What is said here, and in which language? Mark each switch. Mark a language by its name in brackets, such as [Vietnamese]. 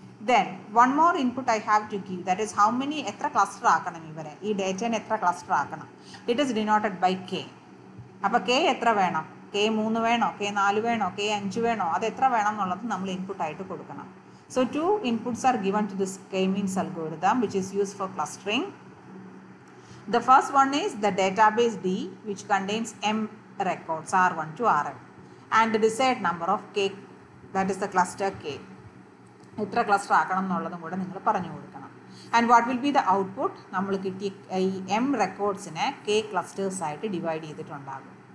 [English] then one more input I have to give, that is how many, [Malayalam] എത്ര cluster ആക്കണം ഇവരെ, ഈ ഡേറ്റേനെ എത്ര ക്ലസ്റ്റർ ആക്കണം. [English] It is denoted by K. [Malayalam] അപ്പോൾ കെ എത്ര വേണം, കെ 3 വേണോ, കെ 4 വേണോ, കെ 5 വേണോ, അത് എത്ര വേണം എന്നുള്ളത് നമ്മൾ ഇൻപുട്ടായിട്ട് കൊടുക്കണം. [English] So 2 inputs are given to this k-means algorithm which is used for clustering. The first one is the database D which contains m records R1 to Rn and the desired number of k, that is the cluster k. [Malayalam] എത്ര cluster ആക്കണം എന്നുള്ളതും കൂടെ നിങ്ങൾ പറഞ്ഞു കൊടുക്കണം. [English] and what will be the output, [Malayalam] നമ്മൾ കിട്ടിയ ഈ m റെക്കോർഡ്സിനെ k ക്ലസ്റ്റേഴ്സ് ആയിട്ട് ഡിവൈഡ് ചെയ്തിട്ടുണ്ടാകും.